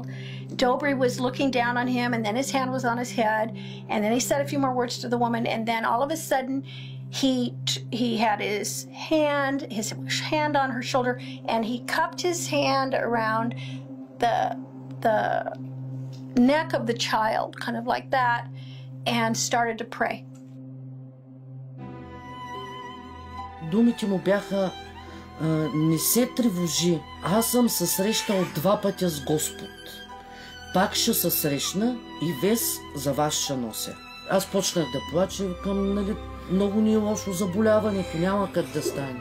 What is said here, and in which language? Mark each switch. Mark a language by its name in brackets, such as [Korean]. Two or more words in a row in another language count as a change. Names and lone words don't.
[English] Dobry was looking down on him and then his hand was on his head and then he said a few more words to the woman and then all of a sudden he had his hand on her shoulder and he cupped his hand around the neck of the child, kind of like that, and started to pray. [Bulgarian] думите му бяха: не се тревожи, аз съм се срещал 2 пътя с Господ. Пак ще се срещна и вест за вас ще нося. Аз почнах да плача, към, нали, много ни е лошо заболяването, няма как да стане.